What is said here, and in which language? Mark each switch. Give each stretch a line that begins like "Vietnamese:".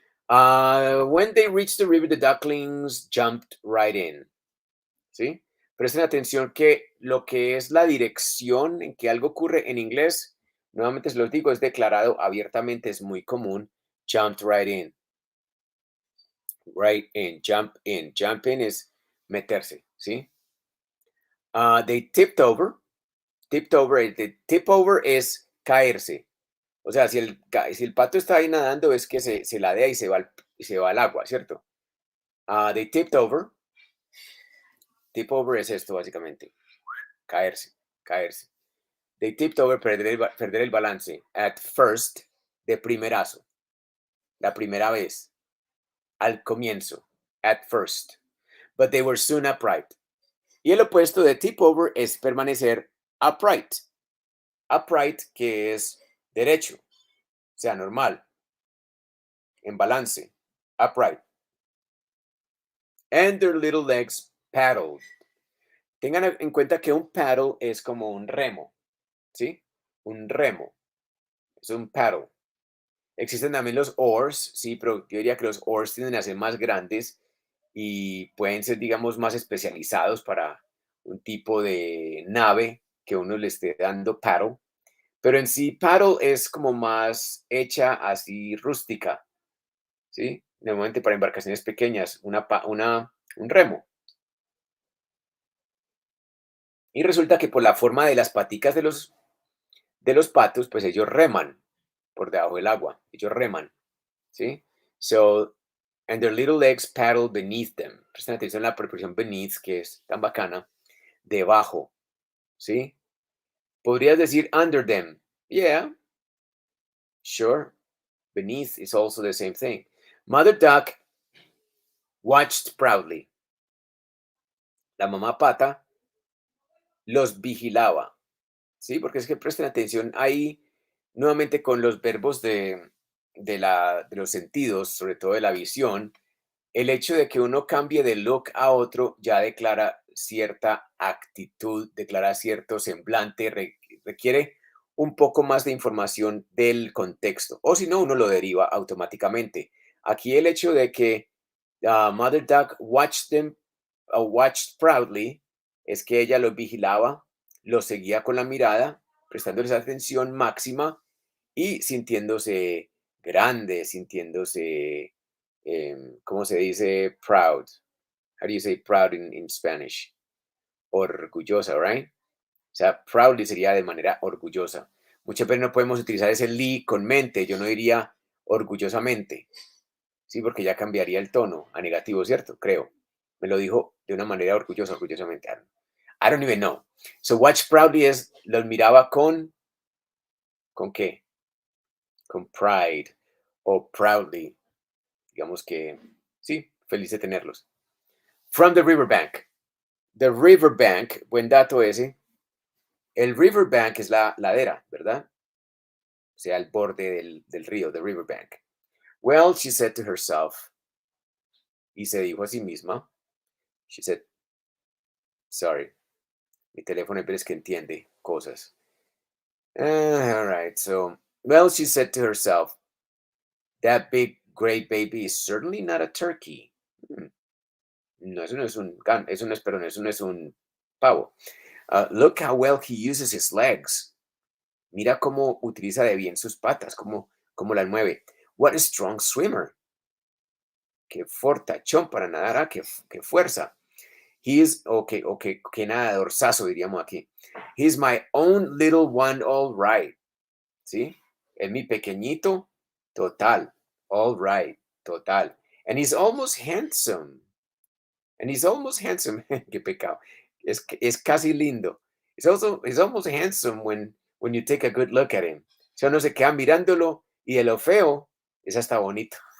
English: When they reached the river, the ducklings jumped right in.
Spanish: ¿Sí? Presten atención que lo que es la dirección en que algo ocurre en inglés, nuevamente se los digo, es declarado abiertamente, es muy común.
English: Jumped right in. Right in, jump in. Jump in
Spanish: es meterse, ¿sí?
English: They tipped over. Tipped over, the tip over
Spanish: es caerse. O sea, si el pato está ahí nadando, es que se ladea y se va al agua, ¿cierto?
English: They tipped over. Tip over
Spanish: es esto, básicamente. Caerse, caerse.
English: They tipped over,
Spanish: perder el balance.
English: At first,
Spanish: de primerazo. La primera vez. Al comienzo. At first.
English: But they were soon upright.
Spanish: Y el opuesto de tip over es permanecer upright. Upright, que es derecho. O sea, normal. En balance. Upright.
English: And their little legs paddled.
Spanish: Tengan en cuenta que un paddle es como un remo, ¿sí? Un remo. Es un paddle. Existen también los oars, sí, pero yo diría que los oars tienden a ser más grandes y pueden ser, digamos, más especializados para un tipo de nave que uno le esté dando paddle, pero en sí paddle es como más hecha así rústica, ¿sí? Normalmente para embarcaciones pequeñas, un remo. Y resulta que por la forma de las paticas de los patos, pues ellos reman por debajo del agua, ellos reman, ¿sí?
English: So, and their little legs paddle beneath them.
Spanish: Presten atención a la preposición beneath, que es tan bacana, debajo, ¿sí? Podrías decir
English: under them. Yeah, sure. Beneath is also the same thing. Mother duck watched proudly.
Spanish: La mamá pata los vigilaba, ¿sí? Porque es que presten atención ahí nuevamente con los verbos de los sentidos, sobre todo de la visión. El hecho de que uno cambie de look a otro ya declara cierta actitud, declara cierto semblante, requiere un poco más de información del contexto, o si no, uno lo deriva automáticamente. Aquí el hecho de que
English: Mother Duck watched them, watched proudly,
Spanish: es que ella los vigilaba, los seguía con la mirada, prestándoles atención máxima y sintiéndose grande, sintiéndose, ¿cómo se dice?
English: Proud. How do you say proud in Spanish?
Spanish: Orgullosa,
English: right?
Spanish: O sea, proudly sería de manera orgullosa. Muchas veces no podemos utilizar ese li con mente. Yo no diría orgullosamente, sí, porque ya cambiaría el tono a negativo, ¿cierto? Creo. Me lo dijo de una manera orgullosa, orgullosamente.
English: I don't even know. So watch proudly
Spanish: es, los miraba ¿con qué? Con pride o proudly. Digamos que, sí, feliz de tenerlos.
English: From the riverbank. The riverbank,
Spanish: buen dato ese. El riverbank es la ladera, ¿verdad? O sea, el borde del río, the riverbank.
English: Well, she said to herself,
Spanish: y se dijo a sí misma,
English: she said,
Spanish: sorry, mi teléfono es que entiende cosas.
English: All right, so, well, she said to herself, that big gray baby is certainly not a turkey.
Spanish: Hmm, no, eso no es eso no es, perdón, eso no es un pavo.
English: Look how well he uses his legs.
Spanish: Mira cómo utiliza de bien sus patas, cómo las mueve.
English: What a strong swimmer.
Spanish: Qué fortachón para nadar, qué fuerza.
English: He is, okay,
Spanish: qué nadadorzazo diríamos aquí.
English: He's my own little one, all right. ¿Sí?
Spanish: Es mi pequeñito, total.
English: All right,
Spanish: total.
English: And he's almost handsome. And he's almost handsome.
Spanish: Qué pecado. Es casi lindo.
English: He's almost handsome when you take a good look at him.
Spanish: O sea, uno se queda mirándolo y de lo feo es hasta bonito.